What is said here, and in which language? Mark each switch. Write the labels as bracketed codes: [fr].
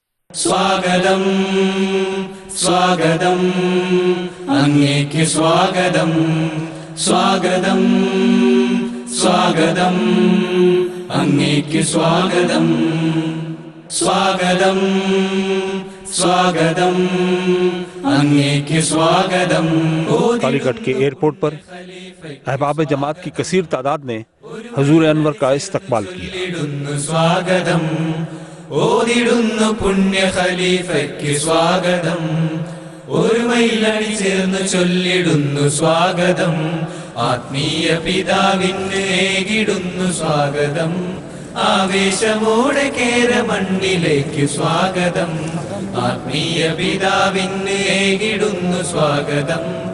[ml] സ്വാഗതം സ്വാഗതം അങ്ങേക്ക് സ്വാഗതം, സ്വാഗതം സ്വാഗതം അങ്ങേക്ക് സ്വാഗതം, സ്വാഗതം സ്വാഗതം അങ്ങേക്ക് സ്വാഗതം۔ [ur] کالیکٹ کے ایئرپورٹ پر احباب جماعت کی کثیر تعداد نے حضور انور کا استقبال کیا۔ [ml] സ്വാഗതം ഓതിടുന്നു പുണ്യ ഖലീഫയ്ക്ക് സ്വാഗതം, ഒരു മൈലണി ചേർന്ന് ചൊല്ലിടുന്നു സ്വാഗതം, ആത്മീയ പിതാവിന് ഏകിടുന്നു സ്വാഗതം, ആവേശമോടെ കേരമണ്ണിലേക്ക് സ്വാഗതം, ആത്മീയ പിതാവിന് ഏകിടുന്നു സ്വാഗതം,